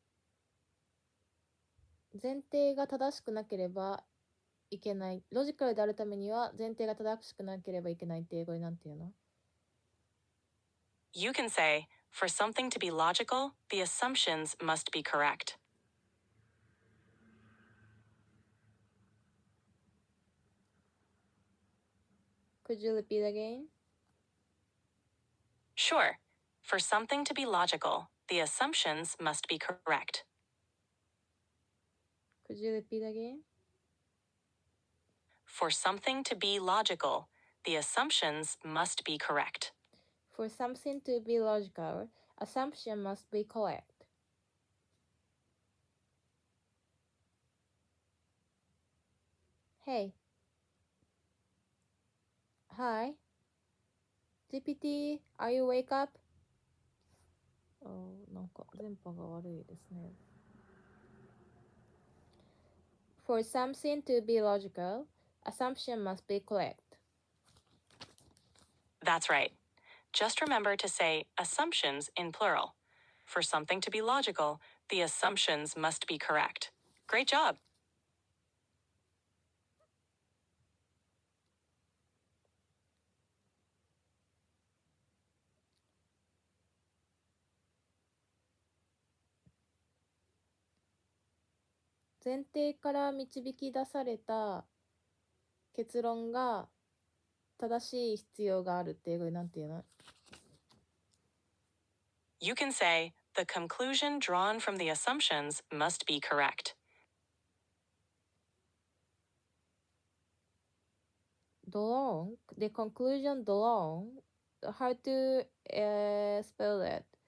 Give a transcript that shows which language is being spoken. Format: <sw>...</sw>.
<ja>「前提が正しくなければいけない」「ロジカルであるためには前提が正しくなければいけない」って英語でなんて言うの?</ja> <en>You can say, for something to be logical, the assumptions must be correct. Could you repeat again? Sure. For something to be logical, the assumptions must be correct. Could you repeat again? For something to be logical, the assumptions must be correct. For something to be logical, assumption must be correct. Hey. Hi. GPT, are you wake up?</en> <ja>なんか電波が悪いですね。</ja> <en>For something to be logical, assumption must be correct. That's right. Just remember to say assumptions in plural. For something to be logical, the assumptions must be correct. Great job.</en> <ja>「前提から導き出された結論が正しい必要がある」って英語でなんて言うの?</ja> <en>You can say, the conclusion drawn from the assumptions must be correct. Drawn, the conclusion drawn, how to spell that?</en>